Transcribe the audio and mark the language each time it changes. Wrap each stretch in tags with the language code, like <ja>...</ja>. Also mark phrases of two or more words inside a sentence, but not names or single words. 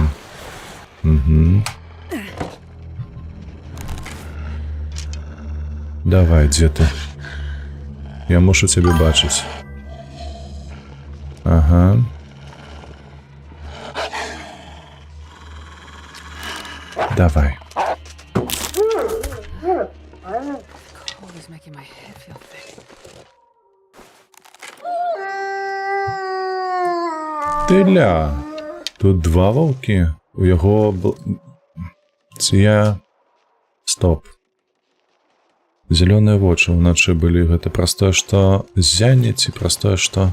<be>Угу. Давай, дзе ты? Я мушу цябе бачыць. Ага. Давай.</be> <en>Cold is making my head feel thick.</en> <be>Тыля. Тут два ваўкі. У яго... Ці я... Стоп. Зялёныя вочы ўначы былі. Гэта простое, што ззянне, ці простое, што...</be>